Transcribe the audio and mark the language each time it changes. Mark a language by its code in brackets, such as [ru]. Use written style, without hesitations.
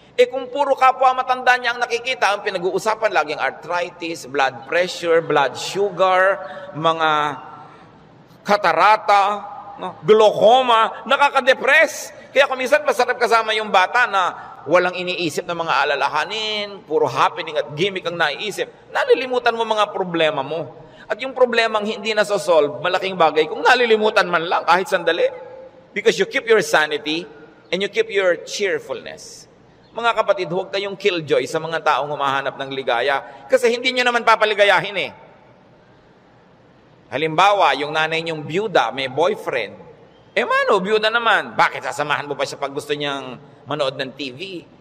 [tl] Kung puro kapwa matanda niya ang nakikita, ang pinag-uusapan laging arthritis, blood pressure, blood sugar, mga katarata, glaucoma, nakaka-depress. Kaya kung minsan masarap kasama yung bata na walang iniisip na mga alalahanin, puro happening at gimmick ang naiisip, nalilimutan mo mga problema mo. At yung problemang hindi nasosolve, malaking bagay kung nalilimutan man lang kahit sandali. [en] Because you keep your sanity and you keep your cheerfulness. [tl] Mga kapatid, huwag kayong killjoy sa mga taong humahanap ng ligaya. Kasi hindi nyo naman papaligayahin Halimbawa, yung nanay niyong byuda, may boyfriend. Mano, byuda naman. Bakit sasamahan mo ba siya pag gusto niyang manood ng TV?